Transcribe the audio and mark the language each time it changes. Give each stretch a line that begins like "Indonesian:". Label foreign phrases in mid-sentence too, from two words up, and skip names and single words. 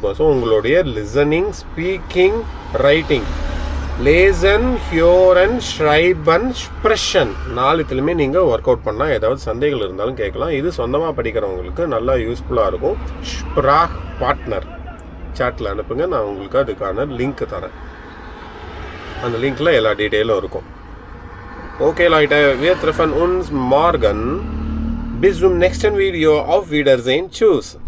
Tamil: ஸோ உங்களுடைய
English: listening, speaking, writing,
German: Lesen, Hören, Schreiben, Sprechen
Tamil: 4த்துலையுமே நீங்கள் ஒர்க் அவுட் பண்ணால் ஏதாவது சந்தேகங்கள் இருந்தாலும் கேட்கலாம். இது சொந்தமாக படிக்கிறவங்களுக்கு நல்லா யூஸ்ஃபுல்லாக இருக்கும். ஸ்ப்ராக் பார்ட்னர் சாட்டில் அனுப்புங்க, நான் உங்களுக்கு அதுக்கான லிங்க் தரேன். அந்த லிங்க்கில் எல்லா டீட்டெயிலும் இருக்கும்.
German: ஓகே Leute, wir treffen uns morgen. Bis zum nächsten Video. Auf Wiedersehen. Tschüss.